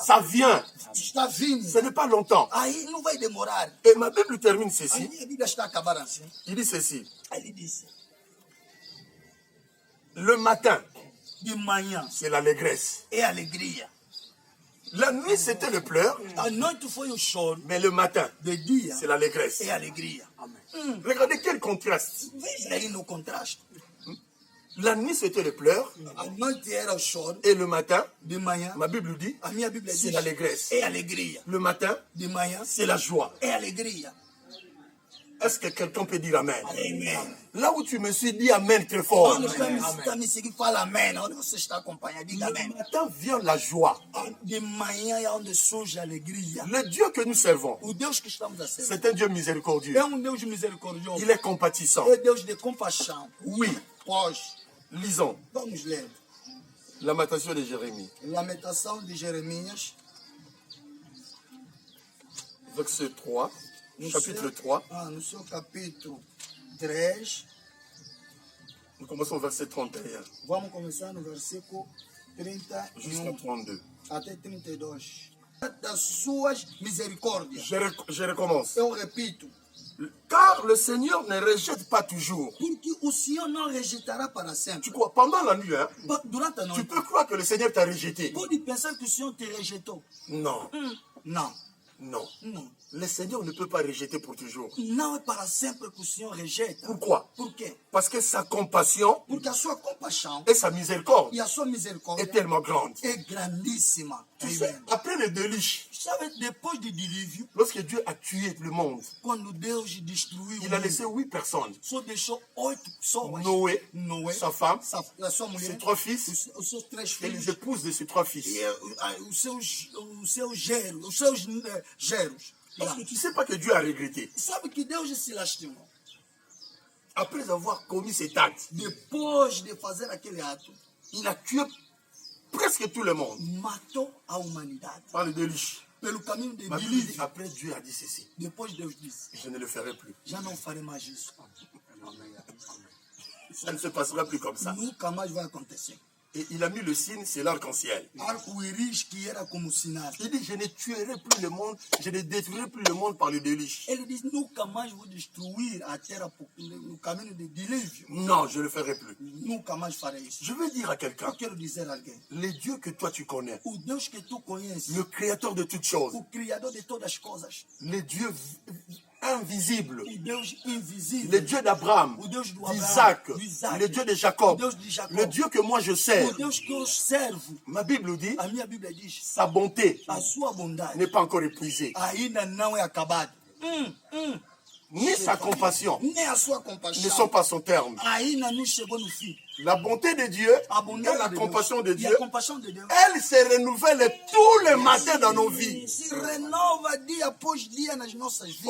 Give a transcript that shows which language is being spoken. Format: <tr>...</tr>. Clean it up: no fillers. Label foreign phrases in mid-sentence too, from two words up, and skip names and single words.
<fr>Ça vient.</fr> <pt>Está vindo.</pt> <fr>Ce n'est pas longtemps.</fr> <pt>Aí não vai demorar.</pt> <fr>Et ma Bible termine</fr> <pt>A</pt> <fr>ceci.</fr> <pt>minha Bíblia está acabando assim.</pt> <fr>Il dit ceci.</fr> <pt>Aí ele disse,</pt> <fr>Le matin,</fr> <pt>de manhã</pt> <fr>c'est l'allégresse.</fr> <pt>é alegria.</pt> <fr>La nuit, c'était le pleur.</fr> <pt>A noite foi o choro.</pt> <fr>Mais le matin,</fr> <pt>De dia</pt> <fr>c'est l'allégresse.</fr> <pt>é alegria.</pt> <fr>Regardez quel contraste.</fr> <pt>Veja aí no contraste.</pt> <fr>La nuit, c'était le pleur.</fr> <pt>A noite era o choro.</pt> <fr>Et le matin,</fr> <pt>De manhã,</pt> <fr>ma Bible dit,</fr> <pt>a minha Bíblia</pt> <fr>c'est</fr> <pt>diz,</pt> <fr>l'allégresse.</fr> <pt>é alegria.</pt> <fr>Le matin,</fr> <pt>De manhã,</pt> <fr>c'est la joie.</fr> <pt>é alegria.</pt> <fr>Est-ce que quelqu'un peut dire Amen? Amen. Là où tu me suis dit Amen très fort.</fr> <pt>Onde está me seguindo, fala amém. Onde você está acompanhando, diga amém.</pt> <fr>Le matin vient la joie.</fr> <pt>De manhã é onde surge a alegria.</pt> <fr>Le Dieu que nous servons,</fr> <pt>O Deus que estamos a servir</pt> <fr>c'est un Dieu miséricordieux.</fr> <pt>é Deus misericordioso.</pt> <fr>Il est compatissant.</fr> <pt>É Deus de compaixão.</pt> <fr>Oui,</fr> <pt>Pós,</pt> <fr>lisons</fr> <pt>vamos ler.</pt> <fr>Lamentation de Jérémie,</fr> <pt>Lamentação de Jeremias,</pt> <fr>verset 3,</fr> <pt>no</pt> <fr>chapitre</fr> <pt>seu, 3. no seu capítulo 3.</pt> <fr>Nous commençons au verset 31</fr> <pt>Vamos começar no versículo</pt> <fr>jusqu'à 31 32.</fr> <pt>até 32. Das suas misericórdias.</pt> <fr>Je recommence.</fr> <pt>Eu repito,</pt> <fr>Car le Seigneur ne rejette pas toujours.</fr> <pt>porque o Senhor não rejeitará para</pt> <fr>Tu</fr> <pt>sempre.</pt> <fr>crois, pendant la nuit, hein,</fr> <pt>Durante a</pt> <fr>tu</fr> <pt>noite,</pt> <fr>peux croire que le Seigneur t'a rejeté.</fr> <pt>pode pensar que o Senhor te rejeitou.</pt> <fr>Non.</fr> <pt>Não.</pt> <fr>Non.</fr> <pt>Não.</pt> <fr>Le Seigneur ne peut pas rejeter pour toujours.</fr> <pt>Não é para sempre que o Senhor rejeita.</pt> <fr>Pourquoi?</fr> <pt>Por quê?</pt> <fr>Parce que sa compassion</fr> <pt>Porque a sua compaixão</pt> <fr>et sa miséricorde</fr> <pt>e a sua</pt> <fr>est</fr> <pt>misericórdia</pt> <fr>tellement grande.</fr> <pt>é grandíssima.</pt> <fr>Tu sais, Amen. après le déluge,</fr> <pt>Sabe, depois do dilúvio,</pt> <fr>lorsque Dieu a tué le monde,</fr> <pt>quando Deus destruiu</pt> <fr>il</fr> <pt>o</pt> <fr>a laissé</fr> <pt>mundo,</pt> <fr>8 personnes.</fr> <pt>só deixou 8 pessoas. Noé, Noé,</pt> <fr>sa femme,</fr> <pt>a sua mulher,</pt> <fr>ses 3 fils</fr> <pt>os seus 3</pt> <fr>et les</fr> <pt>filhos</pt> <fr>épouses de ses 3 fils.</fr> <pt>e os seus geros.</pt> <fr>Parce que tu ne sais pas que Dieu a regretté.</fr> <pt>Sabe que Deus se lastimou.</pt> <fr>Après avoir commis cet acte,</fr> <pt>Depois de fazer aquele ato,</pt> <fr>il a tué presque tout le monde</fr> <pt>matou a humanidade.</pt> <fr>par le déluge.</fr> <pt>Pelo caminho de</pt> <fr>Ma Bible dit,</fr> <pt>delírio.</pt> <fr>après Dieu a dit ceci,</fr> <pt>Depois Deus disse,</pt> <fr>je ne le ferai plus.</fr> <pt>já não farei mais isso.</pt> <fr>Ça ne se passera plus comme ça.</fr> <pt>Nunca mais vai acontecer.</pt> <fr>Et il a mis le signe, c'est l'arc-en-ciel.</fr> <pt>Arco-íris que era como sinal.</pt> <fr>Il dit, je ne tuerai plus le monde, je ne détruirai plus le monde par le déluge.</fr> <pt>Ele diz, nunca mais vou destruir a terra no caminho de delírio.</pt> <fr>Non, je ne le ferai plus.</fr> <pt>Nunca mais farei isso.</pt> <fr>Je veux dire à quelqu'un,</fr> <pt>Eu quero dizer a alguém,</pt> <fr>les dieux que toi tu connais,</fr> <pt>o Deus que tu conheces,</pt> <fr>le créateur de toutes choses,</fr> <pt>o Criador de todas as coisas,</pt> <fr>les dieux invisibles,</fr> <pt>o Deus invisível,</pt> <fr>le Dieu d'Abraham,</fr> <pt>o Deus do</pt> <fr>d'Isaac,</fr> <pt>Abraão, do Isaac,</pt> <fr>le Dieu de Jacob,</fr> <pt>o Deus de Jacó,</pt> <fr>le Dieu que moi je sers.</fr> <pt>o Deus que eu servo.</pt> <fr>Ma Bible dit,</fr> <pt>A minha Bíblia diz,</pt> <fr>sa bonté</fr> <pt>a sua bondade</pt> <fr>n'est pas encore épuisée,</fr> <pt>ainda não é acabada.</pt> <fr>ni sa compassion</fr> <pt>Nem a sua</pt> <fr>ne</fr> <pt>compaixão</pt> <fr>sont pas son terme.</fr> <pt>ainda não chegou no fim.</pt> <fr>La bonté de Dieu</fr> <pt>A</pt> <fr>et</fr> <pt>bondade</pt> <fr>la</fr> <pt>de</pt> <fr>compassion de</fr> <pt>Deus e</pt> <fr>Dieu,</fr> <pt>a compaixão de Deus</pt> <fr>elle se renouvelle tous les matins dans nos vies.</fr> <pt>se renova dia após dia nas nossas vidas.</pt>